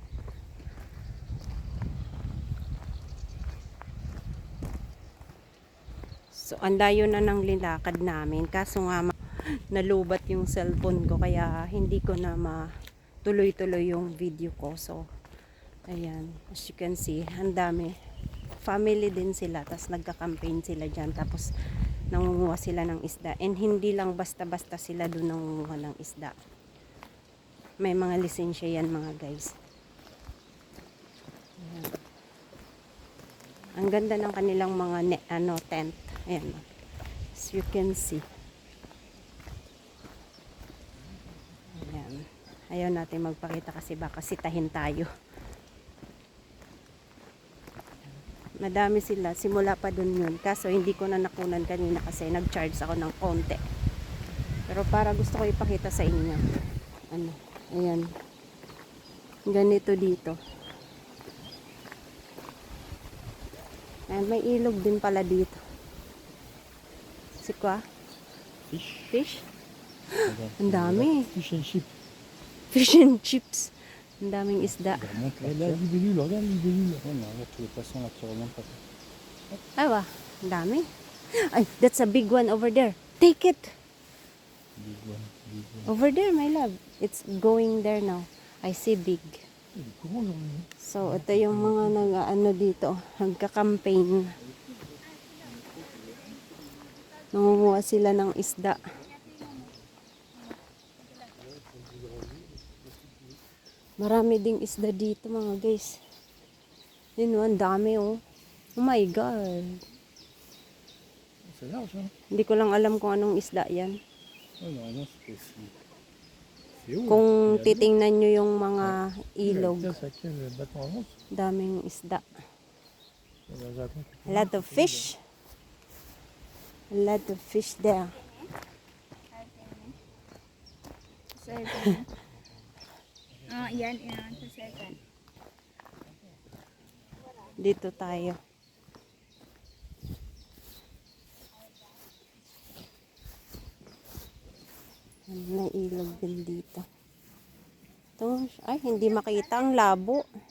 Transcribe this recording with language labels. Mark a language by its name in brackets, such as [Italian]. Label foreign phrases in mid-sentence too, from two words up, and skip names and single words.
[Filipino] So ang layo na ng linakad namin. Kaso nga nalubat yung cellphone ko. Kaya hindi ko na matuloy-tuloy yung video ko. So ayan. [English] As you can see, [Filipino] ang dami. Family din sila. Tapos nagka-campaign sila dyan. Tapos nangunguha sila ng isda. And hindi lang basta-basta sila doon nangunguha ng isda. May mga lisensya yan mga guys. Ayan. Ang ganda ng kanilang mga tent. Ayan. [English] As you can see. [Filipino] Ayan. Ayaw natin magpakita kasi baka sitahin tayo. Madami sila. Simula pa dun yun. Kaso hindi ko na nakunan kanina kasi nag-charge ako ng konti. Pero para gusto ko ipakita sa inyo. Ano? Ayan. Ganito dito. Ayan, may ilog din pala dito. Sikwa? [English] Fish. [Filipino] Fish? Ang dami. [English] Fish and chip. Fish and chips. [Filipino] Ang daming isda. [French] Il remonte la Regarde la libellule, regarde la libellule. Ouais, mais regarde tous les poissons là qui remontent pas. [Filipino] Awa, ang dami. Ay, [English] that's a big one over there. Take it. Big one, big one. Over there, my love. It's going there now. I see big. [French] Il est gros aujourd'hui. [Filipino] So, ito yung mga nag-ano dito. Nagka-campaign. Nangunguha sila ng isda. Marami ding isda dito mga guys. Yun, ang dami oh. [English] Oh my God. [French] C'est large, hein? [Filipino] Hindi ko lang alam kung anong isda yan. [French] Ouais, normalement c'était aussi. C'est haut. [Filipino] Kung [French] Il y a [Filipino] titingnan nyo yung mga ilog, [French] Tiens, c'est à quel bâton avance? [Filipino] daming isda. [French] Raconte. [English] A lot of fish. A lot of fish there. Second. [Filipino] Yan. Sa second. Dito tayo. May ilog din dito. Ito, ay, hindi makita ang labo.